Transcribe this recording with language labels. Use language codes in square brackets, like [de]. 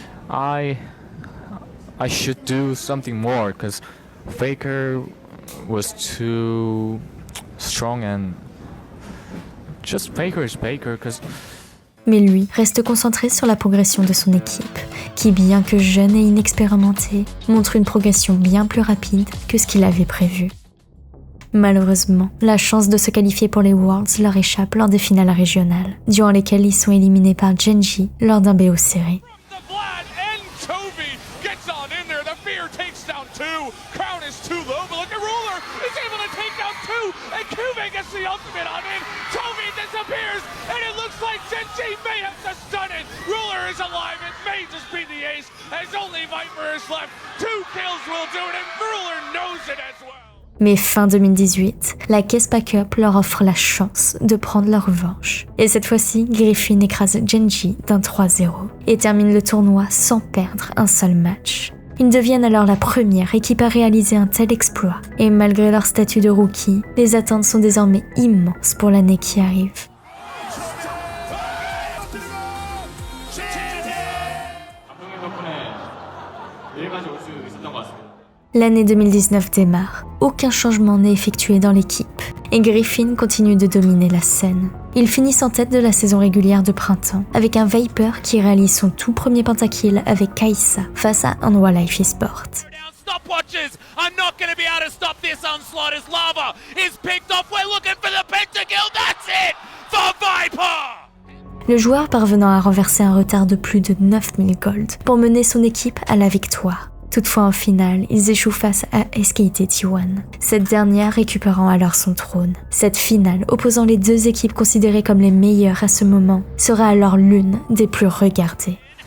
[en] I should do something more because Faker was too strong and just Faker is Faker because. [fr] Mais lui reste concentré sur la progression de son équipe, qui bien que jeune et inexpérimentée, montre une progression bien plus rapide que ce qu'il avait prévu. Malheureusement, la chance de se qualifier pour les Worlds leur échappe lors des finales régionales, durant lesquelles ils sont éliminés par Gen.G lors d'un BO serré. [en] Chovy gets on in there. The fear takes down 2. Crown is too low, but look at Ruler. He's able to take out 2, and Kuve gets the ultimate on him. Toby disappears, and it looks like Genji may have to stun it. Ruler is alive. It may just be the ace, as only Viper is left. 2 kills will do it, and Ruler knows it as well. [fr] Mais fin 2018, la Kespa Cup leur offre la chance de prendre leur revanche. Et cette fois-ci, Griffin écrase Genji d'un 3-0 et termine le tournoi sans perdre un seul match. Ils deviennent alors la première équipe à réaliser un tel exploit. Et malgré leur statut de rookie, les attentes sont désormais immenses pour l'année qui arrive. L'année 2019 démarre. Aucun changement n'est effectué dans l'équipe et Griffin continue de dominer la scène. Ils finissent en tête de la saison régulière de printemps avec un Viper qui réalise son tout premier pentakill avec Kai'Sa face à Hanwha Life Esport. [en] Stopwatches are not going to be able to stop this onslaught as Lava is picked off. We're looking for the pentakill. That's it for Viper. [fr] Le joueur parvenant à renverser un retard de plus de 9000 gold pour mener son équipe à la victoire. Toutefois, en finale, ils échouent face à SKT T1, cette dernière récupérant alors son trône. Cette finale, opposant les deux équipes considérées comme les meilleures à ce moment, sera alors l'une des plus regardées.